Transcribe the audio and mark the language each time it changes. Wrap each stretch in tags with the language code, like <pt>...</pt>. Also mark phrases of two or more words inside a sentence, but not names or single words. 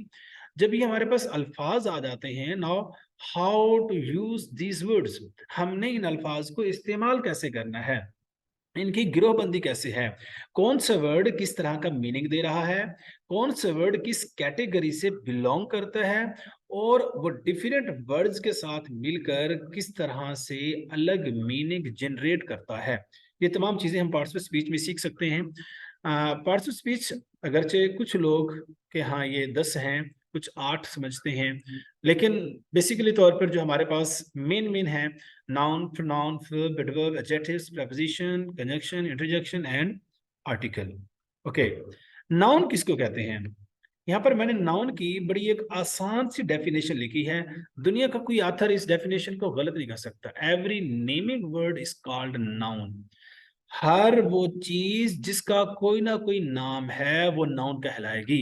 <ur>جب یہ ہمارے پاس الفاظ آ جاتے ہیں,</ur> <en>now how to use these words,</en> <ur>ہم نے ان الفاظ کو استعمال کیسے کرنا ہے، ان کی گروہ بندی کیسے ہے، کون سا ورڈ کس طرح کا مینِنگ دے رہا ہے، کون سا ورڈ کس کیٹیگری سے بلانگ کرتا ہے، اور وہ</ur> <en>different words</en> <ur>کے ساتھ مل کر کس طرح سے الگ</ur> <en>meaning generate</en> <ur>کرتا ہے. یہ تمام چیزیں ہم</ur> <en>parts of speech</en> <ur>میں سیکھ سکتے ہیں.</ur> <en>parts of speech</en> <ur>اگرچہ کچھ لوگ کے ہاں یہ 10 ہیں، کچھ 8 سمجھتے ہیں، لیکن بیسکلی طور پر جو ہمارے پاس مین ہے,</ur> <en>noun, pronoun, verb, adverb, adjectives, preposition, conjunction, interjection and article. Okay.</en> <ur>Noun کس کو کہتے ہیں? یہاں پر میں نے ناؤن کی بڑی ایک آسان سی ڈیفینیشن لکھی ہے. دنیا کا کوئی آتھر اس ڈیفینیشن کو غلط نہیں کر سکتا.</ur> <en>Every naming word is called noun.</en> <ur>ہر وہ چیز جس کا کوئی نہ کوئی نام ہے وہ ناؤن کہلائے گی.</ur>